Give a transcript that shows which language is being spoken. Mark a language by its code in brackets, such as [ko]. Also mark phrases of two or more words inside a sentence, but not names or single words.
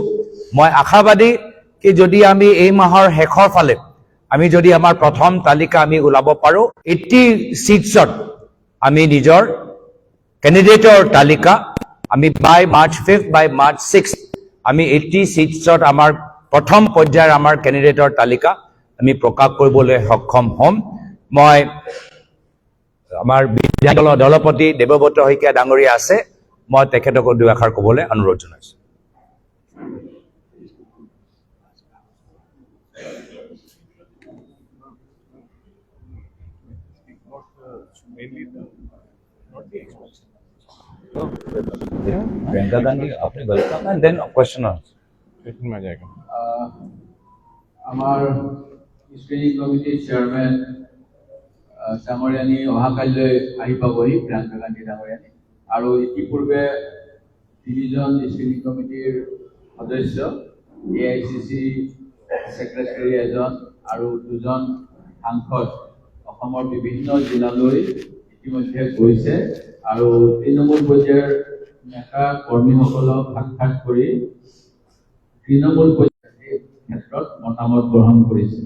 [as] মই আশাবাদী কি যদি আমি এই মাহৰ শেষৰ ফালে আমি যদি আমাৰ প্ৰথম তালিকা আমি ওলাব পাৰোঁ, 80 চিটছত আমি নিজৰ কেণ্ডিডেটৰ তালিকা আমি বাই March 5 বাই March 6 আমি 80 চিটছত আমাৰ প্ৰথম পৰ্যায়ৰ আমাৰ কেণ্ডিডেটৰ তালিকা আমি প্ৰকাশ কৰিবলৈ সক্ষম হ'ম। মই আমাৰ বিধায়িনী দলৰ দলপতি দেৱব্ৰত শইকীয়া ডাঙৰীয়া আছে, মই তেখেতকো দুই এষাৰ ক'বলৈ অনুৰোধ জনাইছোঁ। [hi] प्रियंका गांधी आपने [en] welcome and then question [hi] में आ जाएगा। [as] আমাৰ স্ক্ৰিনিং কমিটিৰ চেয়াৰমেন ডাঙৰীয়ানী অহাকাইলৈ আহি পাবহি, প্ৰিয়ংকা গান্ধী ডাঙৰীয়ানী, আৰু ইতিপূৰ্বে 3জন স্ক্ৰিনিং কমিটিৰ সদস্য, AICC ছেক্ৰেটাৰী এজন আৰু 2জন সাংসদ অসমৰ বিভিন্ন জিলালৈ ইতিমধ্যে গৈছে আৰু তৃণমূল পৰ্যায়ৰ নেতা কৰ্মীসকলক সাক্ষাৎ কৰি তৃণমূল পৰ্যায়ৰ ক্ষেত্ৰত মতামত গ্ৰহণ কৰিছে।